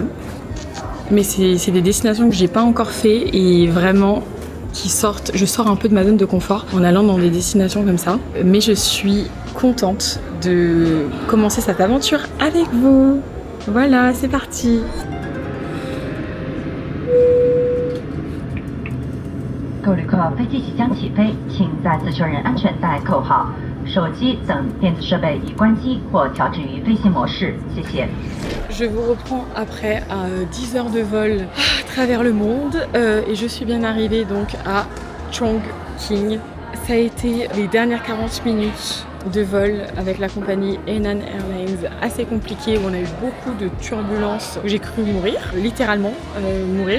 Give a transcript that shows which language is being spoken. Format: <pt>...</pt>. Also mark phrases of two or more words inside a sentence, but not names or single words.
<fr>Mais c'est des destinations que j'ai pas encore fait et vraiment je sors un peu de ma zone de confort en allant dans des destinations comme ça. Mais je suis contente de commencer cette aventure avec vous. Voilà, c'est parti.</fr> <zh>各位旅客，飞机即将起飞，请再次确认安全带扣好，手机等电子设备已关机或调至于飞行模式。谢谢。</zh> <fr>Je vous reprends après à 10 heures de vol à travers le monde et je suis bien arrivée donc à Chongqing. Ça a été les dernières 40 minutes de vol avec la compagnie Hainan Airlines assez compliquée où on a eu beaucoup de turbulences où j'ai cru mourir, littéralement mourir.</fr>